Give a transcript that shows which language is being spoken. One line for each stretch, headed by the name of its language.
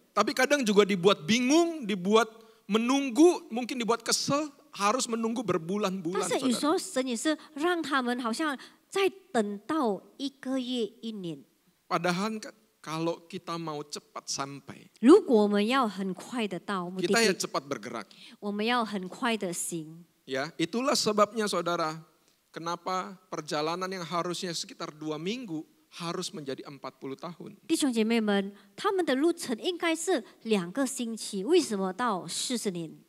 Indonesian: Tapi kadang juga dibuat bingung, dibuat menunggu, mungkin dibuat kesel, harus menunggu
Chinese: 但
Indonesian: berbulan-bulan
Chinese: 是有时
Indonesian: saudara.
Chinese: 候神也是让他们好像在等到1个月、1年。
Indonesian: Padahal kalau kita mau cepat sampai,
Chinese: 如果我们要很快的到目的
Indonesian: kita ya
Chinese: 地，
Indonesian: cepat bergerak.
Chinese: 我们要很快的行。
Indonesian: Ya, itulah sebabnya saudara, kenapa perjalanan yang harusnya sekitar 2 minggu harus menjadi 40 tahun.
Chinese: 弟兄姐妹们，他们的路程应该是2个星期，为什么到40年？